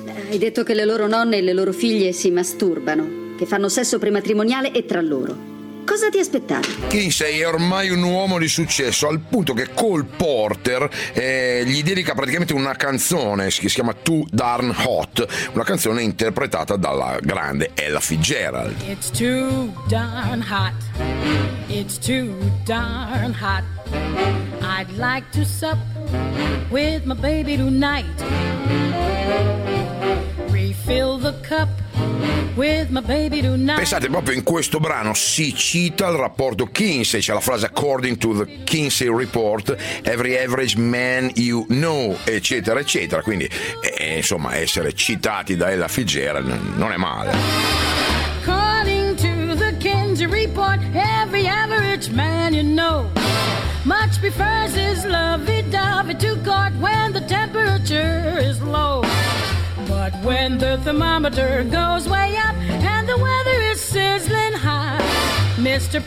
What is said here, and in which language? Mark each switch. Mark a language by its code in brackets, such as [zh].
[it] Hai detto che le loro nonne e le loro figlie si masturbano, che fanno sesso prematrimoniale e tra loro. Cosa ti aspettavi? Kinsey è ormai un uomo di successo, al punto che Cole Porter gli dedica praticamente una canzone che si chiama Too Darn Hot, una canzone interpretata dalla grande Ella Fitzgerald. [en] It's too darn hot, it's too darn hot. I'd like to sup with my baby tonight. Refill the cup. With my baby tonight. [it] Pensate, proprio in questo brano si cita il rapporto Kinsey. C'è la frase [en] according to the Kinsey report every average man you know, [it] eccetera eccetera. Quindi insomma, essere citati da Ella Fitzgerald non è male. [en] According to the Kinsey report every average man you know much prefers his lovey-dovey to court when the temperature is low. But when the thermometer goes way up and the weather is sizzling hot, Mr.